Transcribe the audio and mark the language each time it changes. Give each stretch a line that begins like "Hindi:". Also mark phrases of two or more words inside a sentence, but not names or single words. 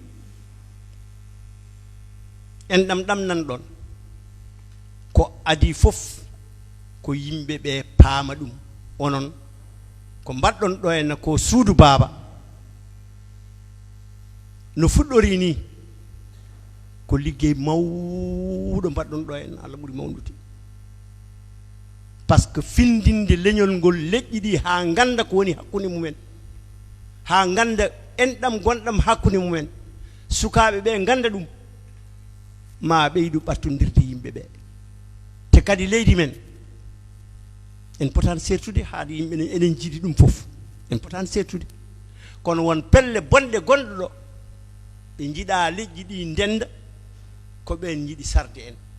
Fula: en ɗam nan ɗon ko adi fof ko yimɓe ɓe paama ɗum onon ko mbaɗɗon ɗo en ko suudu baaba no fuɗɗori ni ko liggey mawɗo mbaɗɗon ɗo en Allah ɓuri mawnude
French: par ce que
Fula: findinde leñol ngol leƴƴi ɗi ha ganda ko woni hakkunde mumen ha ganda enɗam gonɗam hakkunde mumen sukaɓe ɓe ganda ɗum ma ɓeydu ɓattodirde yimɓe ɓe te kadi leydi men en potani sertude haade yimɓe enen jiiɗi ɗum fof en potani sertude kono won pelle bonɗe gonɗo ɗo ɓe jiiɗa leƴƴi ɗi ndenda ko ɓen jiiɗi sarde en